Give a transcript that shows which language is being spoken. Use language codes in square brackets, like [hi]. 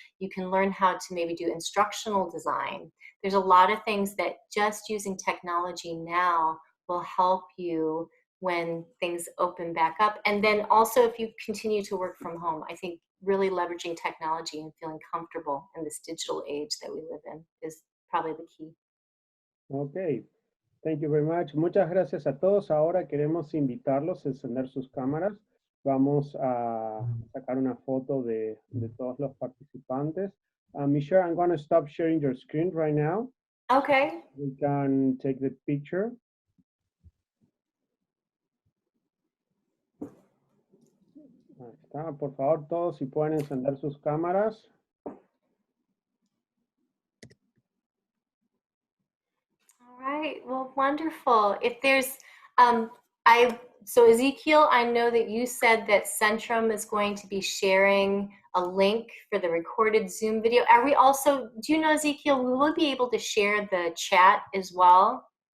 [en] You can learn how to maybe do instructional design. There's a lot of things that just using technology now will help you when things open back up. And then also if you continue to work from home, I think really leveraging technology and feeling comfortable in this digital age that we live in is probably the key. Okay, thank you very much. [es] Muchas gracias a todos. Ahora queremos invitarlos a encender sus cámaras. Vamos a sacar una foto de todos los participantes. [en] Michelle, I'm going to stop sharing your screen right now. Okay. We can take the picture. [es] Ahí está. Por favor, todos si pueden encender sus cámaras. [en] All right, well, wonderful. If there's, so Ezekiel, I know that you said that Centrum is going to be sharing a link for the recorded Zoom video. Are we also, do you know, Ezekiel, we will be able to share the chat as well?